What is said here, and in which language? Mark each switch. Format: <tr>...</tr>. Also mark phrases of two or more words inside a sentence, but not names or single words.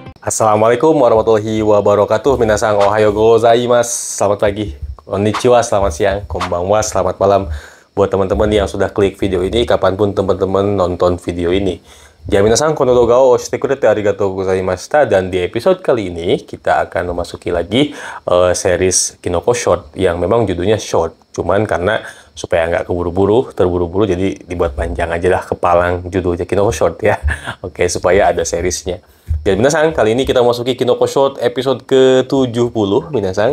<ar>السلام عليكم ورحمة الله وبركاته.</ar> <ja>皆さん おはようございます.</ja> <id>Selamat pagi. Konnichiwa, selamat siang. Konbanwa, selamat malam. Buat teman-teman yang sudah klik video ini, kapanpun teman-teman nonton video ini. Ya,</id> <ja>皆さん この 動画 を 押して くれて ありがとう ございました.</ja> <id>Dan di episode kali ini, kita akan memasuki lagi series Kinoko Short, yang memang judulnya short. Cuman karena supaya nggak terburu-buru, jadi dibuat panjang aja lah kepalang judulnya Kinoko Short ya. Oke, supaya ada seriesnya. Dan minasang, kali ini kita memasuki Kinoko Short episode ke-70, minasang.</id>